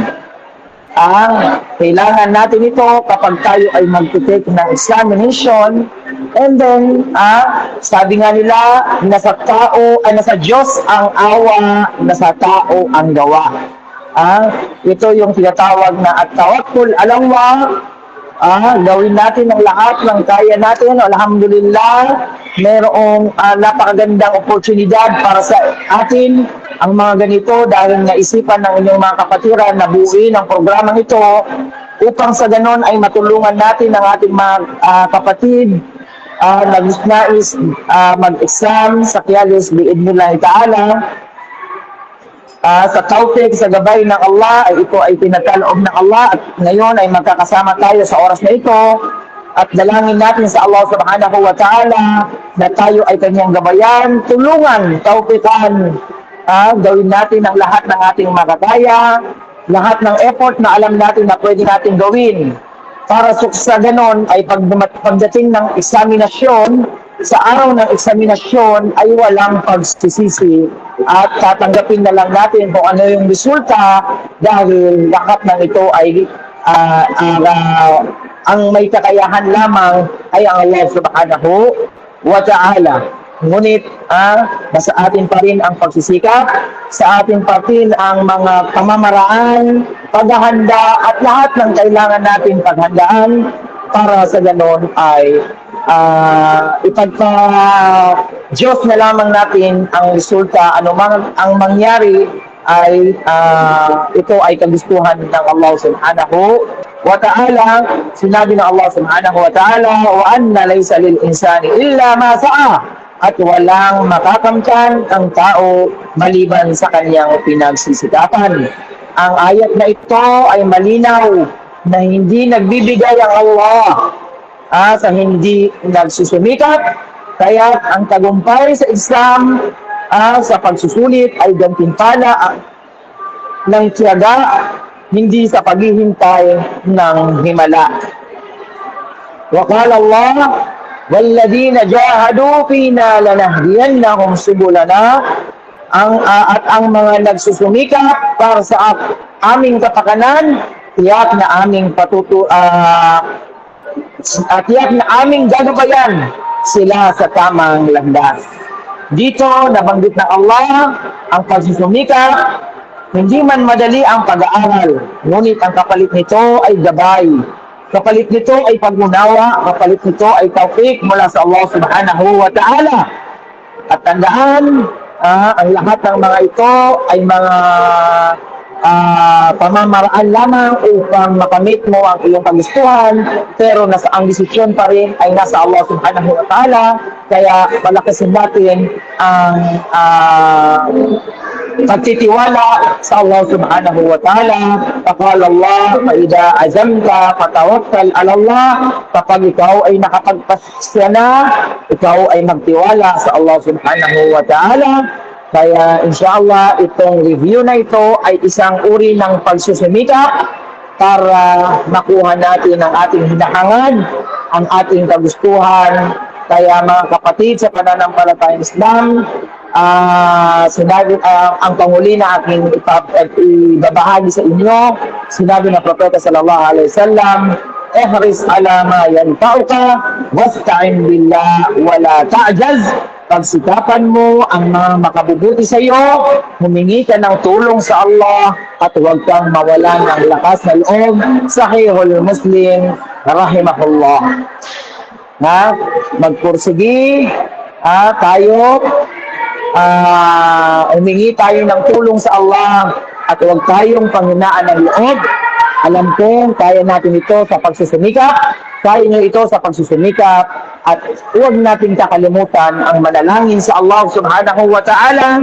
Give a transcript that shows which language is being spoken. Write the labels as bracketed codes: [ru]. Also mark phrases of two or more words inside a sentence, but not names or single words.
[tl] Kailangan natin ito kapag tayo ay mag-take ng examination. [en] And then, [tl] sabi nga nila, nasa Diyos ang awa, nasa tao ang gawa. Ito yung tinatawag na [ar] التوكل على الله. [tl] Gawin natin ang lahat ng kaya natin. Alhamdulillah, mayroong napakagandang oportunidad para sa atin ang mga ganito dahil naisipan ng inyong mga kapatiran na buuin ang programang ito upang sa ganon ay matulungan natin ang ating mga kapatid na nais mag-exam sa PIALES [ar] بإذن الله تعالى. [tl] Sa tawfiq, sa gabay ng Allah, ay ito ay pinakaloob ng Allah at ngayon ay magkakasama tayo sa oras na ito at dalangin natin sa Allah [ar] سبحانه وتعالى [tl] na tayo ay kanyang gabayan, tulungan, tawfiqan, gawin natin ang lahat ng ating makakaya, lahat ng effort na alam natin na pwede natin gawin para sa ganon ay pagdating ng eksaminasyon, sa araw ng eksaminasyon ay walang pagsisisi at tatanggapin na lang natin kung ano yung resulta dahil lahat ng ito ay ang may kakayahan lamang ay ang Allah [ar] سبحانه وتعالى. [tl] Ngunit, nasa atin pa rin ang pagsisikap, sa atin pa rin ang mga pamamaraan, paghahanda at lahat ng kailangan natin paghandaan para sa ganon ay ipagpa-Diyos na lamang natin ang resulta. Anumang ang mangyari ay ito ay kagustuhan ng Allah [ar] سبحانه وتعالى. [tl] Sinabi ng Allah [ar] سبحانه وتعالى وأن ليس للإنسان إلا ما سعى, [tl] at walang makakamtan ang tao maliban sa kanyang pinagsisikapan. Ang ayat na ito ay malinaw na hindi nagbibigay ang Allah sa hindi nagsusumikap, kaya ang tagumpay sa Islam sa pagsusulit ay gantimpala ng tiyaga, hindi sa paghihintay ng himala. [ar] وقال الله والذين جاهدوا فينا لنهدينهم سبلنا, [tl] at ang mga nagsusumikap para sa aming kapakanan, tiyak na aming tiyak na aming gagabayan sila sa tamang landas. Dito nabanggit ng Allah ang pagsusumikap. Hindi man madali ang pag-aaral, ngunit ang kapalit nito ay gabay. Kapalit nito ay pag-unawa, kapalit nito ay taufik mula sa Allah [ar] سبحانه وتعالى. [tl] At tandaan, ang lahat ng mga ito ay mga pamamaraan lamang upang makamit mo ang iyong kagustuhan, pero ang desisyon pa rin ay nasa Allah [ar] سبحانه وتعالى. [tl] Kaya palakasin natin ang pagtitiwala sa Allah [ar] سبحانه وتعالى. فقال الله, فَإِذَا عَزَمْتَ فَتَوَكَّلْ عَلَى اللَّهِ. [tl] Kapag ikaw ay nakapagpasya na, ikaw ay magtiwala sa Allah [ar] سبحانه وتعالى. [tl] Kaya inshallah itong review na ito ay isang uri ng pagsusumikap para makuha natin ang ating hinahangad, ang ating kagustuhan. Kaya mga kapatid sa pananampalatayang Islam, sinabi, ang panghuli na aking ibabahagi sa inyo, sinabi ng Propeta [ar] صلى الله عليه وسلم, احرص على ما ينفعك واستعن بالله ولا تعجز. [tl] Pagsikapan mo ang mga makabubuti sa iyo, humingi ka ng tulong sa Allah at huwag kang mawalan ng lakas na loob. Sahihul Muslim rahimahullah. Magpursigi tayo, humingi tayo ng tulong sa Allah at huwag tayong panghinaan ng loob. Alam ko, kaya natin ito sa pagsusumikap, kaya nyo ito sa pagsusumikap, at huwag natin kakalimutan ang manalangin sa Allah [ar] سبحانه وتعالى.